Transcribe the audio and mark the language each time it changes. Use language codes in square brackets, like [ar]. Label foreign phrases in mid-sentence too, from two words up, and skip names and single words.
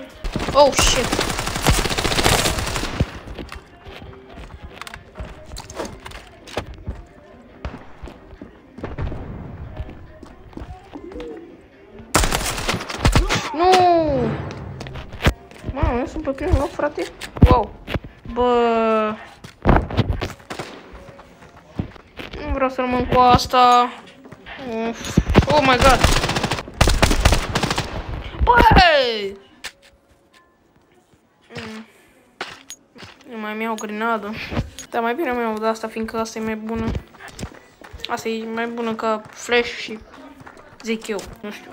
[en] Oh shit. Nu! [ro] Mamă, eu sunt pe primul loc, frate. Wow. Bă. Nu vreau să rămân cu asta. [en] Oh my god. [ro] Băi! Nu mai iau grenadă. Dar mai bine mai iau de asta, fiindcă asta e mai bună. Asta e mai bună ca flash și zic eu, nu știu.